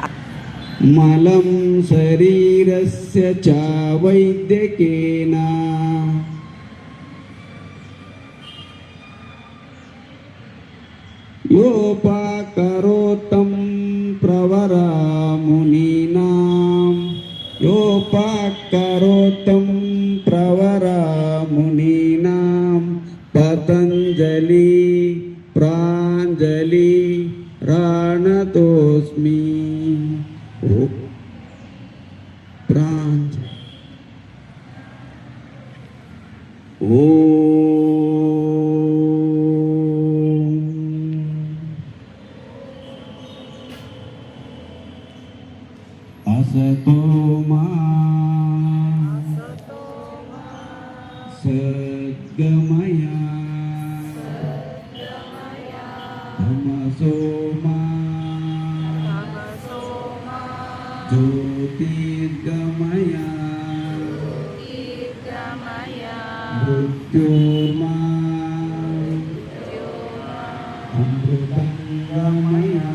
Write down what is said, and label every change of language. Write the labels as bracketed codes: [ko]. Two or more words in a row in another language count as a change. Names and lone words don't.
[sa] ಮಲಂ ಶರೀರಸ್ಯ ಚ ವೈದ್ಯಕೇನ ಯೋಪಕರೋತಂ ಪ್ರವರ ಮುನೀನಾಂ ಯೋಪಕರೋತಂ ಪ್ರವರ ಮುನೀನಾಂ ಪತಂಜಲಿ ಪ್ರಾಂಜಲಿ ರಾಣತೋಸ್ಮಿ. ಪ್ರಾಂಜಲಿ असतो मा सद्गमय तमसो मा ज्योतिर्गमय मृत्योर्मा अमृतंगमय.